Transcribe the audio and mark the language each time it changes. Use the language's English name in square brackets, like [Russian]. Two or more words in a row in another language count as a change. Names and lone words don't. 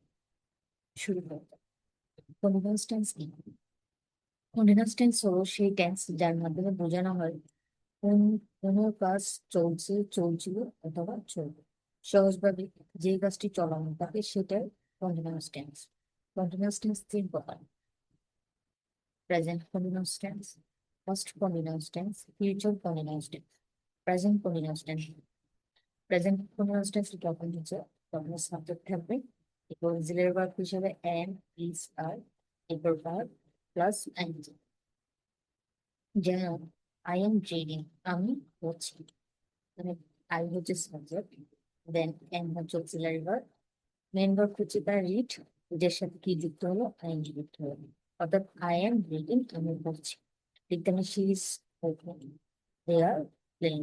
[Bangla] শুরু করা যাক। [English] continuous tense [Bangla] কি? [English] continuous tense [Bangla] হলো সেই টেন্স যার মাধ্যমে বোঝানো হয় কোন কোনো কাজ চলছে, চলছিল অথবা চলবে। সহজভাবে যে কাজটি চলমান থাকে সেটাই [English] continuous tense. continuous tense [Bangla] তিন প্রকার: [English] present continuous tense, past continuous tense, future continuous tense. Present continuous tense. Present continuous tense [Bangla] তখন হচ্ছে তখন সাবজেক্ট থাকবে, এরপর [English] auxiliary verb [Bangla] হিসেবে [English] am, is, are, [Bangla] এরপর [English] verb plus ing. [Bangla] যেমন [English] I am reading, [Bangla] আমি পড়ছি। মানে I হচ্ছে সাবজেক্ট, [English] then am [Bangla] হচ্ছে [English] auxiliary verb, main verb [Bangla] হচ্ছে তার রিড, এটার সাথে কি যুক্ত হলো? আইএনজি যুক্ত হলো। অর্থাৎ [English] I am reading, [Bangla] আমি পড়ছি। ঠিক তেমনি [English] she is open, they are playing.